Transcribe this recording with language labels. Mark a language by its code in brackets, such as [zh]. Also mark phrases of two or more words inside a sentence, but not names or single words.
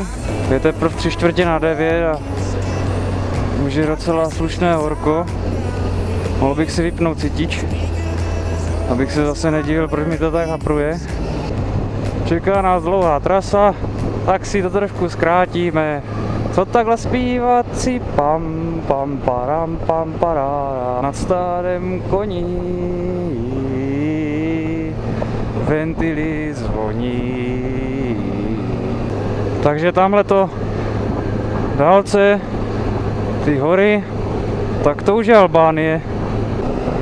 [cs] Je teprve 8:45 a už je docela slušné horko. Mohl bych si vypnout cítič, abych se zase nedivil, proč mi to tak hapruje. Čeká nás dlouhá trasa, tak si to trošku zkrátíme. Co takhle zpívat si pam pam param pam parára nad starém koni. Ventily zvoní. Takže tamhle to dálce ty hory, tak to už je Albánie.